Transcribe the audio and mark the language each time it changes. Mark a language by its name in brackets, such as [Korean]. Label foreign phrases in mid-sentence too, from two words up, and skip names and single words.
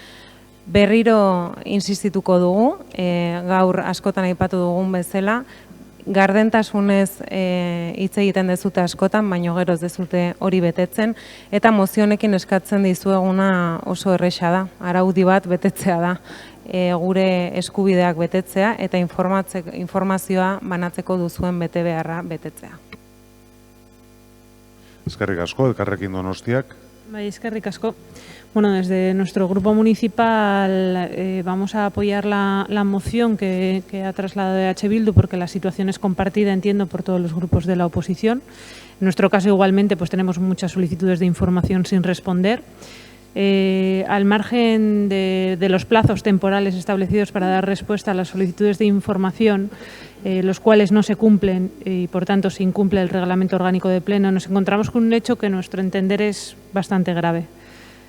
[Basque] Berriro insistituko dugu, gaur askotan aipatu dugun bezala, gardentasunez hitz egiten dezute askotan, baino gero ez dezute hori betetzen, eta mozionekin eskatzen dizueguna oso erresa da, araudi bat betetzea da, gure eskubideak betetzea eta informazioa banatzeko duzuen betebeharra betetzea. Eskerrik asko, Elkarrekin Donostiak. Bai, eskerrik asko. [Spanish] Bueno, desde nuestro grupo municipal vamos a apoyar la moción que ha trasladado EH Bildu porque la situación es compartida, entiendo, por todos los grupos de la oposición. En nuestro caso, igualmente, pues tenemos muchas solicitudes de información sin responder. Al margen de los plazos temporales establecidos para dar respuesta a las solicitudes de información, los cuales no se cumplen y, por tanto, se incumple el reglamento orgánico de pleno, nos encontramos con un hecho que, a nuestro entender, es bastante grave.